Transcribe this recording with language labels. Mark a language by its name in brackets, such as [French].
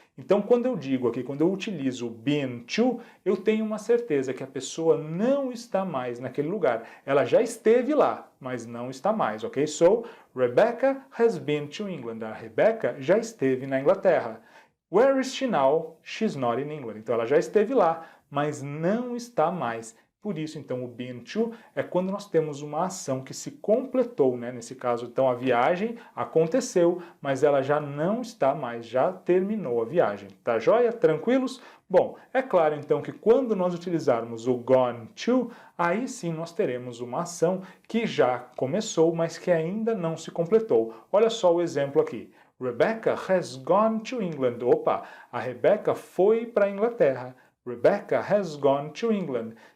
[Portuguese] Então, quando eu digo aqui, quando eu utilizo o been to, eu tenho uma certeza que a pessoa não está mais naquele lugar. Ela já esteve lá, mas não está mais, ok? [English] So, Rebecca has been to England. [Portuguese] A Rebecca já esteve na Inglaterra. [English] Where is she now? She's not in England. [Portuguese] Então, ela já esteve lá, mas não está mais. Por isso, então, o been to é quando nós temos uma ação que se completou, né? Nesse caso, então, a viagem aconteceu, mas ela já não está mais, já terminou a viagem. Tá joia? Tranquilos? Bom, é claro, então, que quando nós utilizarmos o gone to, aí sim nós teremos uma ação que já começou, mas que ainda não se completou. Olha só o exemplo aqui. [English] Rebecca has gone to England. [Portuguese] Opa, a Rebecca foi para a Inglaterra. [English] Rebecca has gone to England.